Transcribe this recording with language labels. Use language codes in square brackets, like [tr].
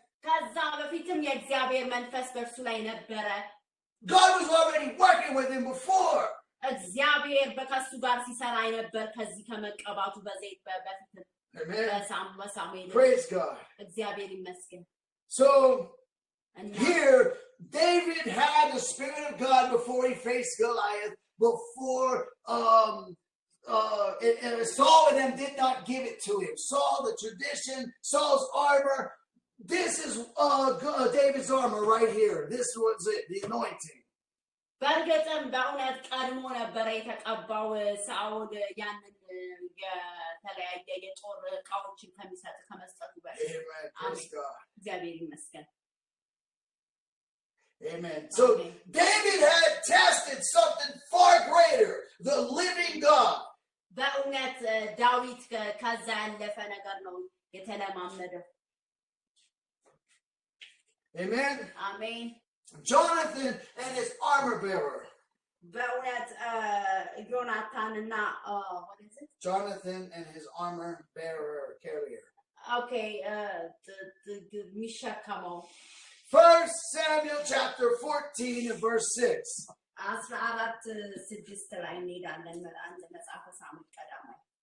[am] ከዛ በፊትም የእግዚአብሔር መንፈስ በእርሱ ላይ ነበረ [en] God was already working with him before. [am] እግዚአብሔር በከሱ ጋር ሲሰራ ነበር ከዚህ ከመቀባቱ በዘይት በፊት [en] Amen. [am] በሳሙኤል [en] Praise God. [am] እግዚአብሔር ይመስገን [en] So here David had the Spirit of God before he faced Goliath, before and Saul and them did not give it to him. Saul, the tradition, Saul's armor. This is David's armor right here. This was it, the anointing. [am] በእርግጥም በእውነት ቀድሞ ነበረ የተቀባው ሳኦል ያንን የተለያየ የጦር ዕቃዎችን ከመስጠቱ በፊት እግዚአብሔር ይመስገን [en] Amen. So David had tested something far greater, the living God. [am] በእውነት ዳዊት ከዛ ያለፈ ነገር ነው የተለማመደው [en] Amen. Amen. Jonathan and his armor bearer. [am] በእውነት ዮናታንና [en] what is it? Jonathan and his armor bearer carrier. [am] Okay, የሚሸከመው [en] 1 Samuel chapter 14 and verse 6. [am] 14:6 ላይ እንሄዳለን አንድ መጽሐፈ ሳሙኤል ቀዳማዊ